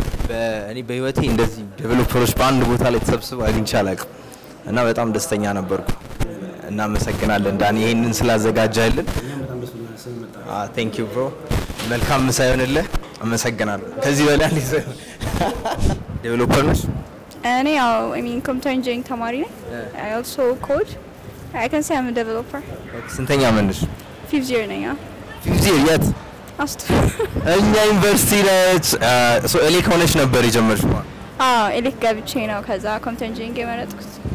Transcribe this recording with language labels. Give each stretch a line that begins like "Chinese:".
Amharic: በእኔ በህይወቴ እንደዚህ ዴቨሎፐሮች በአንድ ቦታ ላይ ተሰብስበው አግኝቼ አላውቅም እና በጣም ደስተኛ ነበርኩ እናመሰግናለን ዳኒ ይሄንን ስላዘጋጃልን ቴንክ ዩ ብሮ መልካም ምሳ ይሁንልህ አመሰግናለሁ ከዚህ በላይ ዴቨሎፐር ነሽ
English: እኔ I mean computer engineering
Amharic: ተማሪ ነኝ
English: I also code I can say I'm a developer
Amharic: ስንተኛ ዓመት ነሽ
English: 5th year
Amharic: ነኝ
English: 5th year
Amharic: የት አስቱ እኛ ዩኒቨርሲቲ ነች ሶ ኤሌክ ሆነሽ ነበር የጀመርሽው ኤሌክ ገብቼ ነው ከዛ computer engineering የመረጥኩት